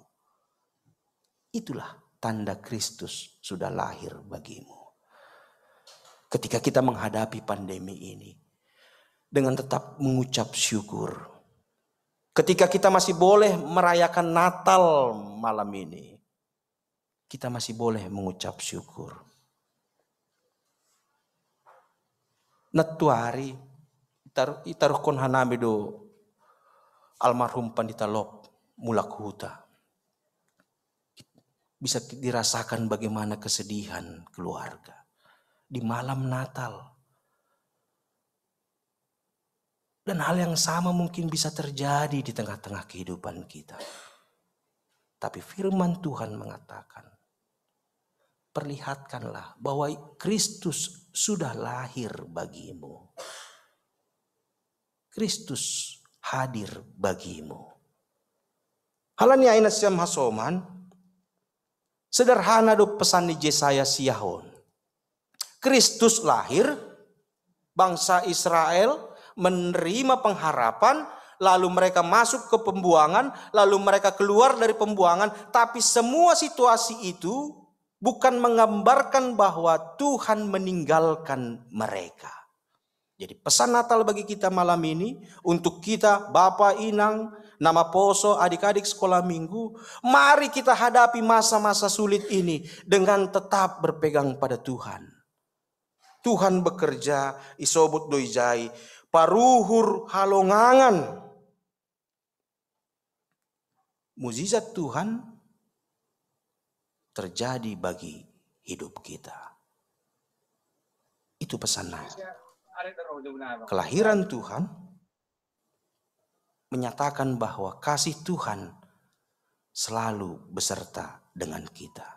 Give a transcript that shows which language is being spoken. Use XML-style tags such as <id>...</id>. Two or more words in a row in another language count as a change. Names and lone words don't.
<id>Itulah tanda Kristus sudah lahir bagimu. Ketika kita menghadapi pandemi ini dengan tetap mengucap syukur. Ketika kita masih boleh merayakan Natal malam ini, kita masih boleh mengucap syukur.</id> <bts>Natuari itaruh kon hanami do almarhum Pandita Lop Mulak Huta.</bts> <id>Bisa dirasakan bagaimana kesedihan keluarga di malam Natal. Dan hal yang sama mungkin bisa terjadi di tengah-tengah kehidupan kita. Tapi firman Tuhan mengatakan, perlihatkanlah bahwa Kristus sudah lahir bagimu. Kristus hadir bagimu.</id> <bts>Halani aina siam hasoman,</bts> <id>sederhana do pesan</id> <bts>di Yesaya siahon.</bts> <id>Kristus lahir, bangsa Israel menerima pengharapan, lalu mereka masuk ke pembuangan, lalu mereka keluar dari pembuangan. Tapi semua situasi itu bukan menggambarkan bahwa Tuhan meninggalkan mereka. Jadi pesan Natal bagi kita malam ini, untuk kita Bapak, Inang, Nama Poso, adik-adik sekolah minggu, mari kita hadapi masa-masa sulit ini dengan tetap berpegang pada Tuhan. Tuhan bekerja,</id> <bts>isobut doijai, paruhur halongangan.</bts> <id>Mukjizat Tuhan terjadi bagi hidup kita. Itu pesannya. Kelahiran Tuhan menyatakan bahwa kasih Tuhan selalu beserta dengan kita.</id>